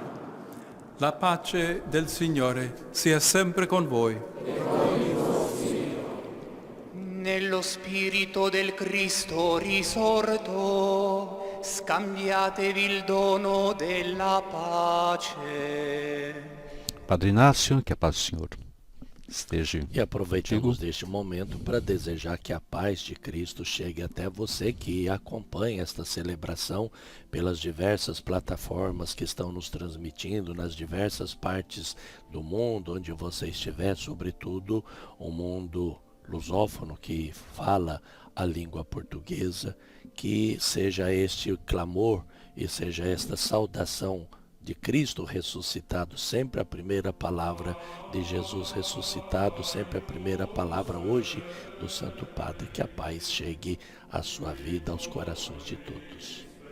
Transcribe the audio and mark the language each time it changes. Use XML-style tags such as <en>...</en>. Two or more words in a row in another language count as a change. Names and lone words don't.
<it>La pace del Signore sia sempre con voi. Nello spirito del Cristo risorto, scambiatevi il dono della pace.</it> <pt>Padre Inácio, que a paz do Senhor esteja. E aproveitamos deste momento para desejar que a paz de Cristo chegue até você que acompanha esta celebração pelas diversas plataformas que estão nos transmitindo nas diversas partes do mundo, onde você estiver, sobretudo o mundo lusófono que fala a língua portuguesa, que seja este clamor e seja esta saudação de Cristo ressuscitado, sempre a primeira palavra de Jesus ressuscitado, sempre a primeira palavra hoje do Santo Padre, que a paz chegue à sua vida, aos corações de todos.</pt>